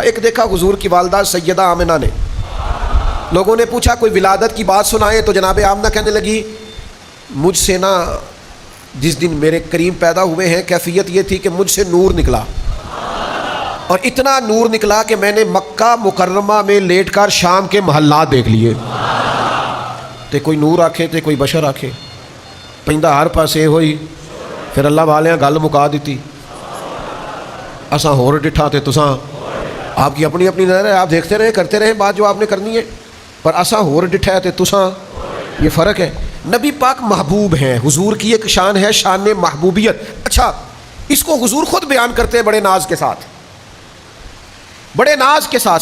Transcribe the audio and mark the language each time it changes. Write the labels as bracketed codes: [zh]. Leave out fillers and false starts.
[ur] ایک دیکھا حضور کی والدہ سیدہ آمنہ نے. لوگوں نے پوچھا کوئی ولادت کی بات سنائے، تو جناب آمنہ کہنے لگی مجھ سے نا جس دن میرے کریم پیدا ہوئے ہیں کیفیت یہ تھی کہ مجھ سے نور نکلا، اور اتنا نور نکلا کہ میں نے مکہ مکرمہ میں لیٹ کر شام کے محلات دیکھ لیے. [pa] تے کوئی نور آکھے تے کوئی بشر آکھے، پیندا ہر پاسے ہوئی. پھر اللہ والے گل مکا دیتی، اساں ہور ڈٹھا تے تساں. [ur] آپ کی اپنی اپنی نظر ہے، آپ دیکھتے رہے کرتے رہے بات جو آپ نے کرنی ہے، پر [pa] اساں ہور ڈٹھا ہے تے تساں. [ur] یہ فرق ہے. نبی پاک محبوب ہیں، حضور کی ایک شان ہے شان محبوبیت. اچھا اس کو حضور خود بیان کرتے ہیں بڑے ناز کے ساتھ، بڑے ناز کے ساتھ.